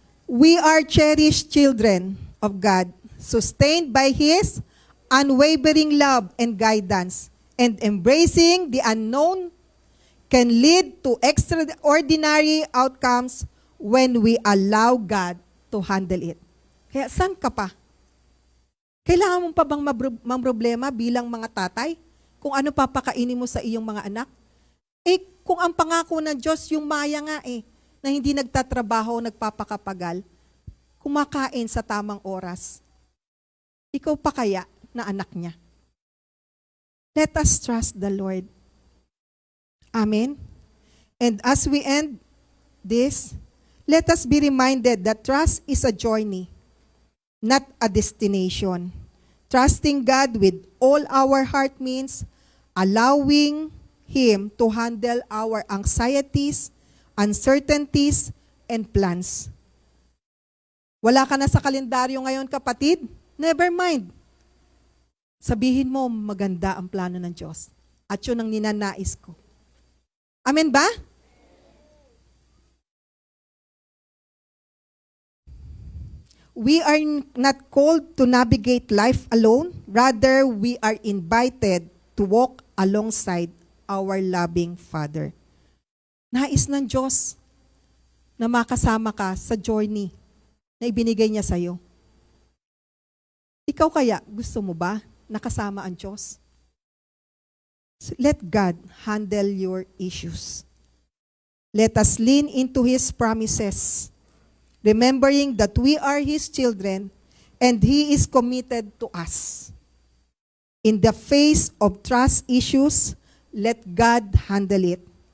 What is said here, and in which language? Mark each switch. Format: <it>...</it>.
<en>We are cherished children of God, sustained by His unwavering love and guidance, and embracing the unknown can lead to extraordinary outcomes when we allow God to handle it.</en> <tl>Kaya saan ka pa? Kailangan mo pa bang mamroblema bilang mga tatay? Kung ano papakainin mo sa iyong mga anak? Kung ang pangako ng Diyos, yung maya nga na hindi nagtatrabaho, nagpapakapagal, kumakain sa tamang oras. Ikaw pa kaya na anak niya?</tl> <en>Let us trust the Lord.</en> <tl>Amen?</tl> <en>And as we end this, let us be reminded that trust is a journey, not a destination. Trusting God with all our heart means allowing Him to handle our anxieties, uncertainties, and plans.</en> <tl>Wala ka na sa kalendaryo ngayon, kapatid?</tl> <en>Never mind.</en> <tl>Sabihin mo, maganda ang plano ng Diyos. At yun ang ninanais ko. Amen ba?</tl> <en>We are not called to navigate life alone. Rather, we are invited to walk alongside our loving Father.</en> <tl>Nais ng Diyos na makasama ka sa journey na ibinigay niya sa'yo. Ikaw kaya, gusto mo ba nakasama ang Diyos?</tl> <en>So let God handle your issues. Let us lean into His promises, remembering that we are His children and He is committed to us. In the face of trust issues, let God handle it.</en>